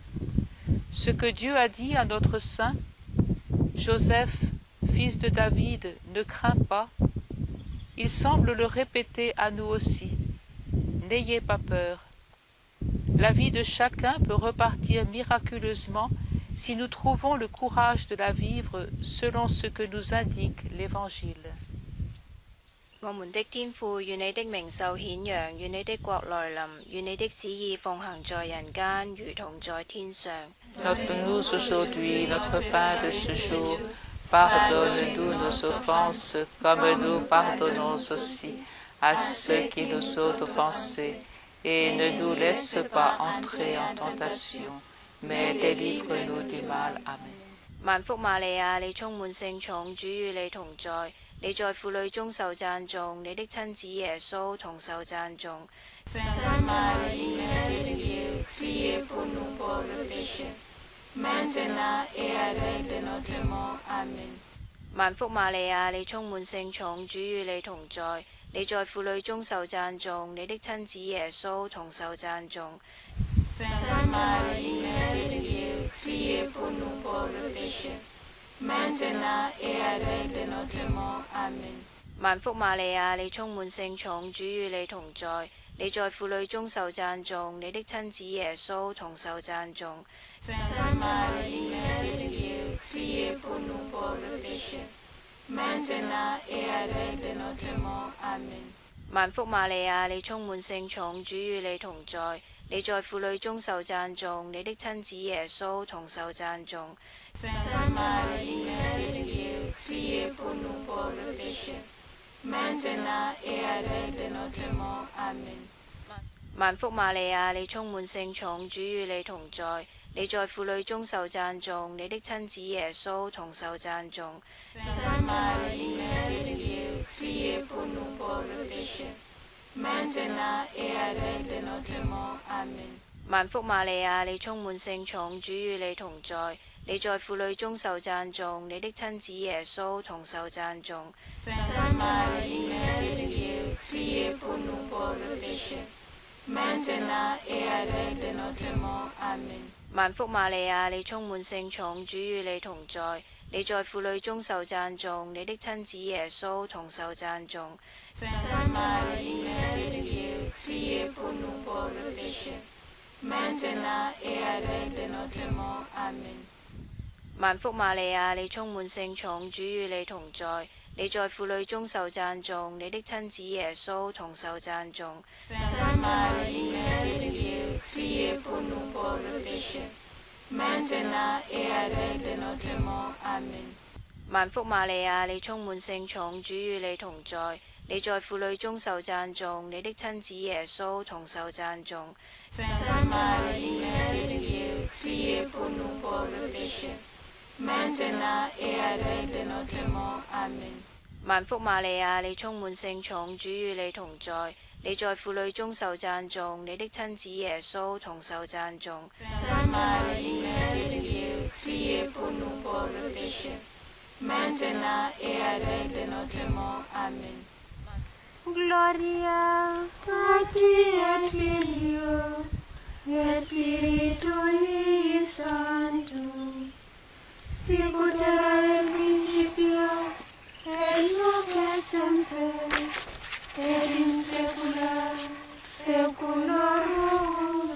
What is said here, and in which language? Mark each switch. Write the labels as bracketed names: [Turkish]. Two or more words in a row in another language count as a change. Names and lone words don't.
[French] Ce que Dieu a dit à notre saint, Joseph, fils de David, ne crains pas, il semble le répéter à nous aussi. N'ayez pas peur. La vie de chacun peut repartir miraculeusement si nous trouvons le courage de la vivre selon ce que nous indique l'Évangile. [Chinese] 我們的天父，願你的名受顯揚，願你的國來臨，願你的旨意奉行在人間，如同在天上。 [French] Donne-nous aujourd'hui notre pain de ce jour. Pardonne-nous nos offenses, comme nous pardonnons aussi à ceux qui nous ont offensés. Et ne nous laisse pas entrer en tentation, mais délivre-nous du mal. Amen. [Chinese] 萬福瑪利亞，你充滿聖寵，主與你同在。你在婦女中受讚頌，你的親子耶穌同受讚頌。 [French] Sainte Marie, Mère de Dieu, priez pour nous pauvres pécheurs, maintenant et à l'heure de notre mort. Amen. [Chinese] 萬福瑪利亞，你充滿聖寵，主與你同在。你在婦女中受讚頌，你的親子耶穌同受讚頌。 [French] Sainte Marie, Mère de Dieu, priez pour nous pauvres pécheurs, maintenant et à l'heure de notre mort. Amen. [Chinese] 萬福瑪利亞，你充滿聖寵，主與你同在。你在婦女中受讚頌，你的親子耶穌同受讚頌。 [French] Sainte Marie, Mère de Dieu, priez pour nous pauvres pécheurs, maintenant et à l'heure de notre mort. Amen. [Chinese] 萬福瑪利亞，你充滿聖寵，主與你同在。你在婦女中受讚頌，你的親子耶穌同受讚頌。 [French] Sainte Marie, Mère de Dieu, priez pour nous pauvres pécheurs, maintenant et à l'heure de notre mort. Amen. [Chinese] 萬福瑪利亞，你充滿聖寵，主與你同在。你在婦女中受讚頌，你的親子耶穌同受讚頌。 [French] Sainte Marie, Mère de Dieu, priez pour nous pauvres pécheurs, maintenant et à l'heure de notre mort. Amen. [Chinese] 萬福瑪利亞，你充滿聖寵，主與你同在。你在婦女中受讚頌，你的親子耶穌同受讚頌。 [French] Sainte Marie, Mère de Dieu, priez pour nous pauvres pécheurs, maintenant et à l'heure de notre mort. Amen. [Chinese] 萬福瑪利亞，你充滿聖寵，主與你同在。你在婦女中受讚頌，你的親子耶穌同受讚頌。 [French] Sainte Marie, Mère de Dieu, priez pour nous pauvres pécheurs, maintenant et à l'heure de notre mort. Amen. [Chinese] 萬福瑪利亞，你充滿聖寵，主與你同在。你在婦女中受讚頌，你的親子耶穌同受讚頌。 [French] Sainte Marie, Mère de Dieu, priez pour nous pauvres pécheurs, maintenant et à l'heure de notre mort. Amen. [Chinese] 萬福瑪利亞，你充滿聖寵，主與你同在。你在婦女中受讚頌，你的親子耶穌同受讚頌。 [French] Sainte Marie, Mère de Dieu, priez pour nous pauvres pécheurs, maintenant et à l'heure de notre mort. Amen. [Chinese] 萬福瑪利亞，你充滿聖寵，主與你同在。你在婦女中受讚頌，你的親子耶穌同受讚頌。 [French] Sainte Marie, Mère de Dieu, priez pour nous pauvres pécheurs, maintenant et à l'heure de notre mort. Amen. [Latin] Gloria Patri et Filio et Spiritui Sancto, sicut erat in principio et nunc et semper et in saecula saeculorum.